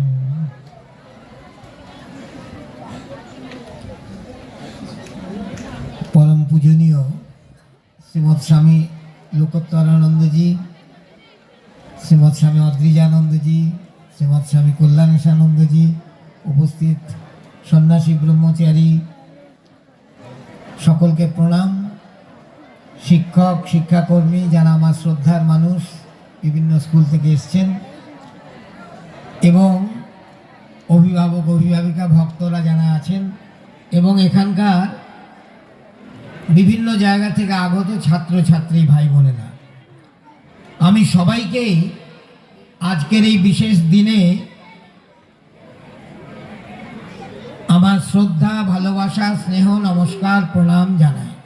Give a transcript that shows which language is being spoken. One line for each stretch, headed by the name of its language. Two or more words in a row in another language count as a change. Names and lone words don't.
Bangla: পরম পূজনীয় শ্রীমদ স্বামী লোকোত্তরানন্দ জী, শ্রীমদ স্বামী অদ্বিজানন্দ জী, শ্রীমদ স্বামী কল্যাণেশানন্দ জী, উপস্থিত সন্ন্যাসী ব্রহ্মচারী সকল কে প্রণাম। শিক্ষক শিক্ষাকর্মী যারা আমার শ্রদ্ধার মানুষ বিভিন্ন স্কুল থেকে এসেছেন এবং অভিভাবক অভিভাবিকা ভক্তরা যারা আছেন এবং এখানকার বিভিন্ন জায়গা থেকে আগত ছাত্র ছাত্রী ভাই বোনেরা, আমি সবাইকে আজকের এই বিশেষ দিনে আমার শ্রদ্ধা ভালোবাসা স্নেহ নমস্কার প্রণাম জানাই।